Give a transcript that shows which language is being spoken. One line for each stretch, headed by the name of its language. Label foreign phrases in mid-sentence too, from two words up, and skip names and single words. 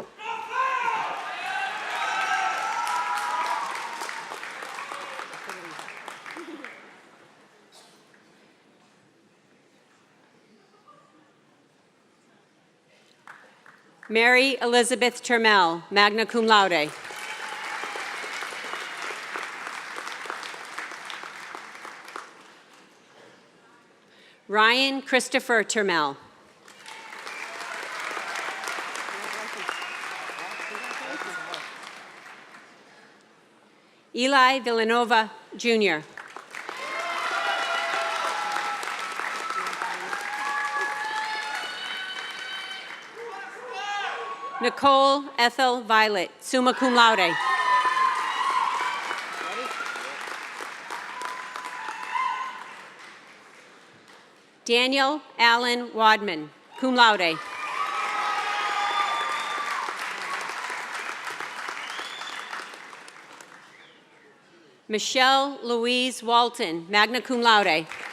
English: Mary Elizabeth Termel, magna cum laude. Ryan Christopher Termel. Eli Villanova, Jr. Nicole Ethel Violet, summa cum laude. Daniel Allen Wadman, cum laude. Michelle Louise Walton, magna cum laude.